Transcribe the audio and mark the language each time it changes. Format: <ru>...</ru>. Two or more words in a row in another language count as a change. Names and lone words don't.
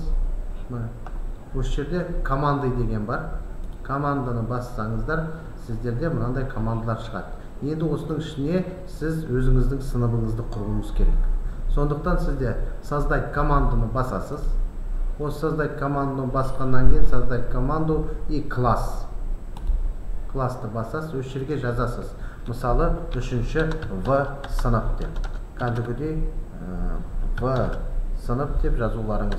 <kk>Осы жерде команда деген бар. Команданы бассаңыздар, сіздерде мынандай командалар шығады. Енді осының ішіне сіз өзіңіздің сыныбыңызды құруыңыз керек. Сондықтан сізде</kk> <ru>создать команданы</ru> <kk>басасыз. Осы</kk> <ru>создать команданы</ru> <kk>басқаннан кейін</kk> <ru>создать команду и класс.</ru> <kk>Классты басасыз, осы жерге жазасыз. Мысалы, үшінші В сынып деп. Кәдімгідей В сынып деп жазуларыңыз</kk>